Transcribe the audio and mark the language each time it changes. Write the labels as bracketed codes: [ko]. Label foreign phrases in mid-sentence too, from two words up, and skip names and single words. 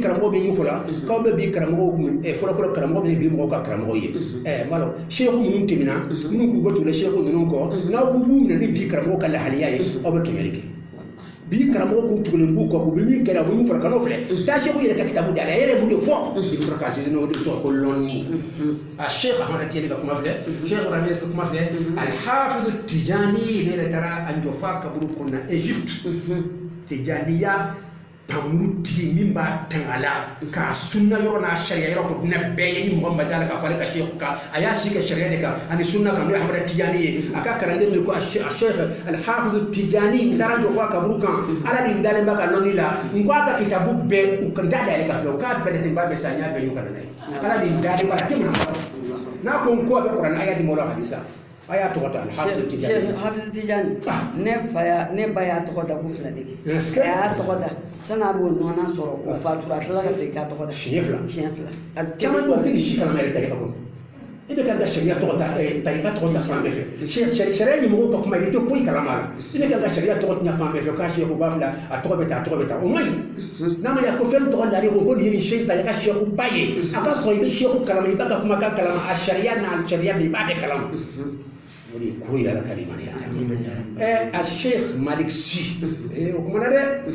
[bm] karamɔgɔ bɛ min fɔ la k'aw bɛ bi karamɔgɔw fɔlɔfɔlɔ karamɔgɔ bɛ bi mɔgɔw ka karamɔgɔ ye n b'a dɔn Seku minnu tɛmɛna minnu k'u bɔ tugu Seku ninnu kɔ n'aw k'u b'u minɛ ni bi karamɔgɔ ka lahaliya ye aw bɛ tɔɲɔli kɛ bi karamɔgɔ kun tugulen b'u kɔ u bɛ min kɛra u bɛ min fara kan'o filɛ taa Seku yɛrɛ ka kitabu da la a yɛrɛ mun de fɔ i bɛ sɔrɔ k'a sinsin n'o de bɛ sɔrɔ ko lɔnni a Cheikh Ahmad Tijani ka kuma filɛ Cheikh Ibrahima Niass ka kuma filɛ al-Hafiz Tijani ne yɛrɛ taara a jɔ f'a kaburu kɔnɔ Egypte Tijaniya pamurutigi min b'a tanga la k'a sunna yɔrɔ n'a sariya yɔrɔ ko dinɛ bɛɛ ye ni mɔgɔ ma d'a la k'a fɔ ale ka Seku kan a y'a si kɛ sariya de kan ani sunna kan n'o ye Ahmad Tijani ye a ka kalanden min ko a Cheikh al-Hafiz Tijani n taara jɔ fɔ a kaburu kan ala nin dalen b'a ka lɔnni la n ko a ka kitabu bɛɛ u ka da dayɛlɛ ka filɛ u k'a bɛɛ de b'a bɛɛ sa n y'a bɛɛ y'u ka nana ye ala nin dalen b'a la a tɛ mun na n'a ko n ko a bɛ kuranɛ a y'a di mɔgɔw la hadisa a y'a tɔgɔ ta al-Hafiz Tijani Cheikh Hafiz Tijani ne ba y'a tɔgɔ da ko fila de kɛ a y'a tɔgɔ da sani a b'o nɔnɔ sɔrɔ o fatura a tilala ka segin k'a tɔgɔ da siɲɛ fila a caman b'o tɛ si kalama yɛrɛ tarika kɔnɔ i bɛ ka sariya tɔgɔ ta tarika tɔgɔ ta fan bɛɛ fɛ sariya ɲɛmɔgɔw ka kuma i tɛ foyi kalama la i bɛ ka sariya tɔgɔ tiɲɛ fan bɛɛ fɛ k'a Seku b'a fila a tɔgɔ bɛ ta o man ɲi n'a ma ɲɛ ko fɛn tɔgɔ dalen ko nin ye nin se ta i ka Seku ba ye a ka sɔrɔ i bɛ Seku kalama i b'a ka kumakan kalama a sariya n'a sariya bɛ i b'a bɛɛ kalama o de ye ko yɛrɛ ka limaniya a Cheikh Malick Sy o kumana dɛ